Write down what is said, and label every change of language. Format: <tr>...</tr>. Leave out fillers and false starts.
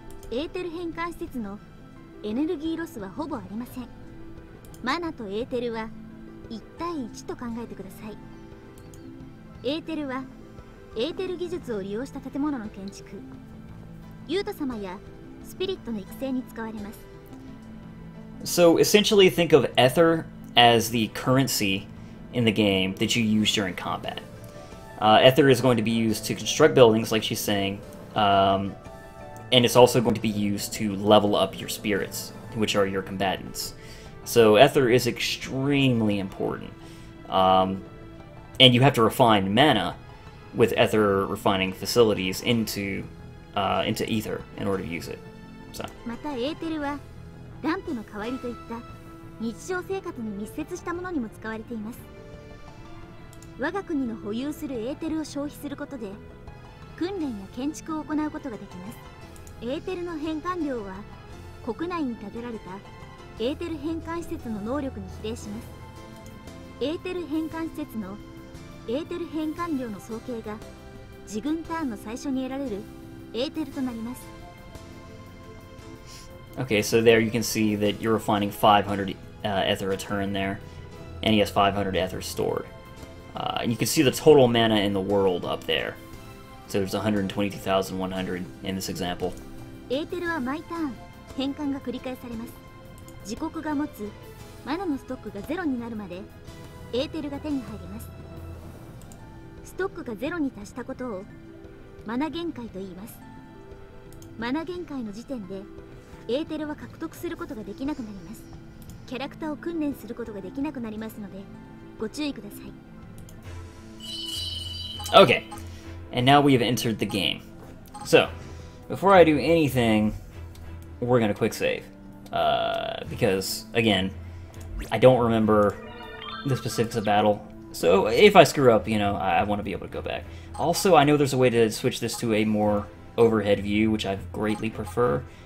<ja>エーテル変換施設のエネルギーロスはほぼありません。マナとエーテルは1対1と考えてください。エーテルはエーテル技術を利用した建物の建築、ユウト様やスピリットの育成に使われます。</ja> <en>So essentially, think of ether as the currency in the game that you use during combat. Ether is going to be used to construct buildings, like she's saying, and it's also going to be used to level up your spirits, which are your combatants. So ether is extremely important. And you have to refine mana with ether refining facilities into ether in order to use it. So.</en> <ja>またエーテルはランプの代わりといった日常生活に密接したものにも使われています。我が国の保有するエーテルを消費することで訓練や建築を行うことができます。エーテルの変換量は国内に建てられたエーテル変換施設の能力に比例します。エーテル変換施設のエーテル変換量の総計が自軍ターンの最初に得られるエーテルとなります。</ja> <en>Okay, so there you can see that you're refining 500 ether a turn there, and he has 500 ether stored. And you can see the total mana in the world up there. So there's 122,100 in this example.</en> <ja>エーテルは毎ターン変換が繰り返されます。自国が持つマナのストックがゼロになるまでエーテルが手に入ります。ストックがゼロに達したことをマナ限界と言います。マナ限界の時点でエーテルは獲得することができなくなります。キャラクターを訓練することができなくなりますのでご注意ください。</ja> <en>Okay, and now we have entered the game. So, before I do anything, we're gonna quick save. Because, again, I don't remember the specifics of battle. So, if I screw up, you know, I want to be able to go back. Also, I know there's a way to switch this to a more overhead view, which I greatly prefer.</en>